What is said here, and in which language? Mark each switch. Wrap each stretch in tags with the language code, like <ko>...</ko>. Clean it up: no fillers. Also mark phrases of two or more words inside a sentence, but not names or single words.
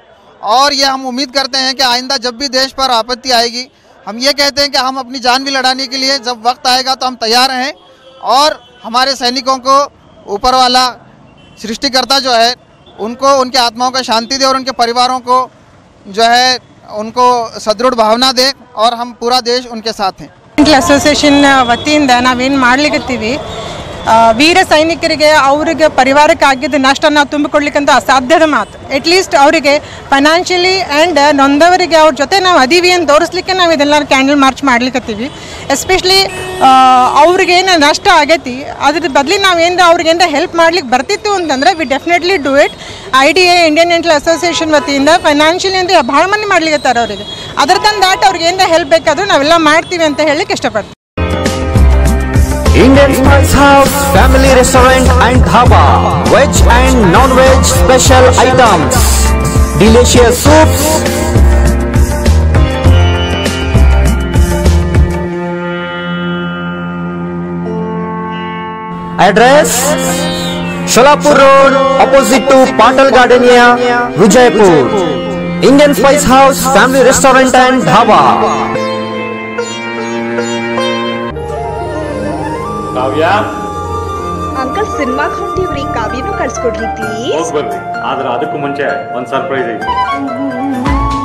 <hi>और ये हम उम्मीद करते हैं कि आइंदा जब भी देश पर आपत्ति आएगी, हम ये कहते हैं कि हम अपनी जान भी लड़ाने के लिए जब वक्त आएगा तो हम तैयार हैं। और हमारे सैनिकों को ऊपर वाला सृष्टिकर्ता जो है उनको, उनके आत्माओं को शांति दे और उनके परिवारों को जो है उनको सदृढ़ भावना दे और हम पूरा देश उनके साथ हैं।</hi> <kn>ಅಸೋಸಿಯೇಷನ್ ವತಿಯಿಂದ ನಾವೇನು ಮಾಡ್ಲಿಕ್ಕತ್ತೀವಿ, ವೀರ ಸೈನಿಕರಿಗೆ ಅವರಿಗೆ ಪರಿವಾರಕ್ಕೆ ಆಗಿದ್ದ ನಷ್ಟ ನಾವು ತುಂಬಿಕೊಡ್ಲಿಕ್ಕಂತ ಅಸಾಧ್ಯದ ಮಾತು।</kn> <en>at least</en> <kn>ಅವರಿಗೆ</kn> <en>financially and</en> <kn>ನೊಂದವರಿಗೆ ಅವ್ರ ಜೊತೆ ನಾವು ಅದೀವಿ ಅಂತ ತೋರಿಸ್ಲಿಕ್ಕೆ ನಾವು ಇದೆಲ್ಲ</kn> <en>candle march</en> <kn>ಮಾಡ್ಲಿಕ್ಕತ್ತೀವಿ। ಎಸ್ಪೆಷಲಿ ಅವ್ರಿಗೇನು ನಷ್ಟ ಆಗೈತಿ ಅದ್ರ ಬದಲಿ ನಾವೇನು ಅವ್ರಿಗೇನು ಹೆಲ್ಪ್ ಮಾಡ್ಲಿಕ್ಕೆ ಬರ್ತಿತ್ತು ಅಂತಂದರೆ</kn> <en>we definitely do it.</en> <kn>IDA ಇಂಡಿಯನ್ ಡೆಂಟಲ್ ಅಸೋಸಿಯೇಷನ್ ವತಿಯಿಂದ ಫೈನಾನ್ಷಿಯಲಿ ಅಂತ ಭಾಳ ಮಂದಿ ಮಾಡ್ಲಿಕ್ಕತ್ತಾರೆ ಅವರಿಗೆ। ಅದರ ತಂದು ದಾಟ್ ಅವ್ರಿಗೆ ಏನು ಹೆಲ್ಪ್ ಬೇಕಾದರೂ ನಾವೆಲ್ಲ ಮಾಡ್ತೀವಿ ಅಂತ ಹೇಳಲಿಕ್ಕೆ ಇಷ್ಟಪಡ್ತೀವಿ।</kn> <en>Indian Spice House Family Restaurant and Dhaba, veg and non-veg special items, delicious soups, address Sholapur Road opposite to Patal Gardenia, Vijaypur. Indian Spice House Family Restaurant and Dhaba.</en> <kn>ಕಾವ್ಯ, ಅಂಕಲ್ ಸಿನಿಮಾಗೆ ಹೊಂಟಿವ್ರಿ, ಕಾವ್ಯನೂ ಕಳ್ಸ್ಕೊಡ್ರಿ ಪ್ಲೀಸ್. ಹೋಗಿ ಬರ್ರಿ, ಆದ್ರೆ ಅದಕ್ಕೂ ಮುಂಚೆ ಒಂದು ಸರ್ಪ್ರೈಸ್ ಐತಿ.</kn>